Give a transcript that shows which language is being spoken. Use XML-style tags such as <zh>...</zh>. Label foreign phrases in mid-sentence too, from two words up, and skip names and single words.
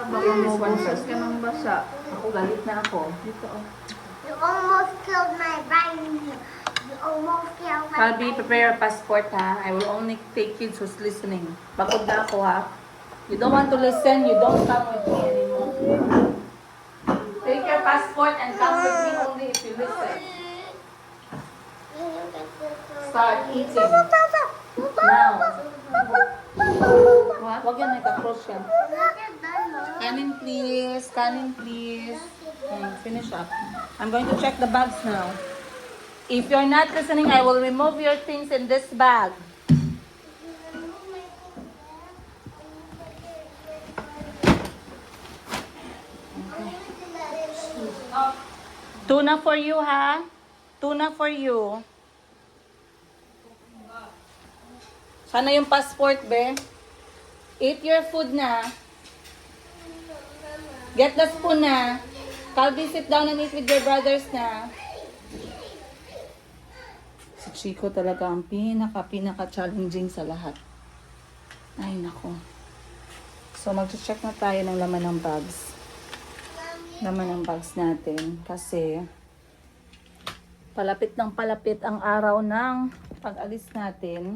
<tl>Baka mawansas ka ng basa. Ako, galit na ako. Dito oh.</tl> <en>You almost killed my brain. You almost killed my Kalbi, prepare your passport ha. I will only take kids who's listening.</en> <tl>Bakod na ako ha.</tl> <en>You don't want to listen, you don't come with me anymore. Take your passport and come with me only if you listen. Start eating. Now. What?</en> <tl>Huwag yan, nagka-cross yan. Kanin please, kanin please.</tl> <en>Finish up. I'm going to check the bags now. If you're not listening, I will remove your things in this bag. Tuna for you, ha? Tuna for you.</en> <tl>Sana yung passport, be.</tl> <en>Eat your food na. Get the spoon na. Calvi, sit down and eat with your brothers na.</en> <tl>Si Chico talaga ang pinaka-challenging sa lahat. Ay, nako. So, mag-check na tayo ng laman ng bags. Laman ng bags natin. Kasi, palapit ng palapit ang araw ng pag-alis natin.</tl>